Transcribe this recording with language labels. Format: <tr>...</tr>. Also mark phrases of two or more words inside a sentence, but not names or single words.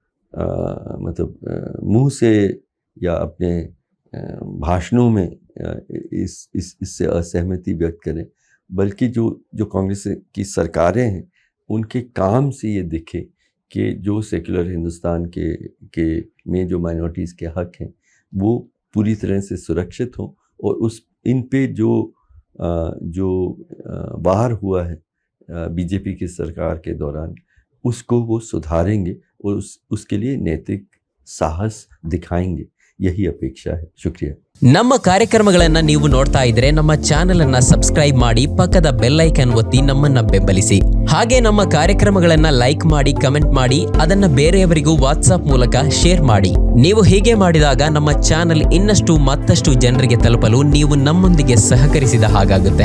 <hi>मुंह से या अपने भाषणों में इससे असहमति व्यक्त करें, बल्कि जो कांग्रेस की सरकारें हैं उनके काम से ये दिखे कि जो सेक्युलर हिंदुस्तान के में जो माइनॉरिटीज़ के हक़ हैं वो पूरी तरह से सुरक्षित हों, और इन पे जो बाहर हुआ है बीजेपी की सरकार के दौरान, उसको वो सुधारेंगे और उसके लिए नैतिक साहस दिखाएंगे। यही अपेक्षा है। शुक्रिया।</hi> <kn>ನಮ್ಮ ಕಾರ್ಯಕ್ರಮಗಳನ್ನು ನೀವು ನೋಡ್ತಾ ಇದ್ರೆ ನಮ್ಮ ಚಾನೆಲ್ ಅನ್ನ ಸಬ್ಸ್ಕ್ರೈಬ್ ಮಾಡಿ, ಪಕ್ಕದ</kn> <en>bell icon</en> <kn>ಒತ್ತಿ ನಮ್ಮನ್ನ ಬೆಂಬಲಿಸಿ. ಹಾಗೆ ನಮ್ಮ ಕಾರ್ಯಕ್ರಮಗಳನ್ನ ಲೈಕ್ ಮಾಡಿ, ಕಮೆಂಟ್ ಮಾಡಿ, ಅದನ್ನ ಬೇರೆಯವರಿಗೂ ವಾಟ್ಸ್ಆಪ್ ಮೂಲಕ ಶೇರ್ ಮಾಡಿ. ನೀವು ಹೀಗೆ ಮಾಡಿದಾಗ ನಮ್ಮ ಚಾನೆಲ್ ಇನ್ನಷ್ಟು ಮತ್ತಷ್ಟು ಜನರಿಗೆ ತಲುಪಲು ನೀವು ನಮ್ಮೊಂದಿಗೆ ಸಹಕರಿಸಿದ ಹಾಗಾಗುತ್ತೆ.</kn>